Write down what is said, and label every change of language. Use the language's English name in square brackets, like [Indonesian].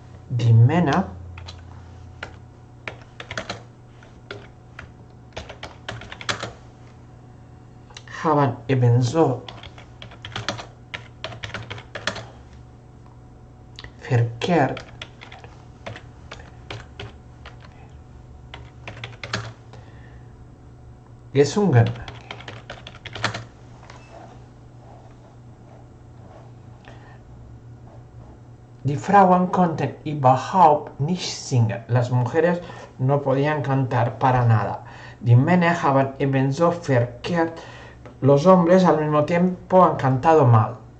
[German] Die Männer haben ebenso verkehrt gesungen. Die Frauen konnten überhaupt nicht singen. [Spanish] Las mujeres no podían cantar para nada. [German] Die Männer haben ebenso verkehrt. [Spanish] Los hombres al mismo tiempo han cantado mal.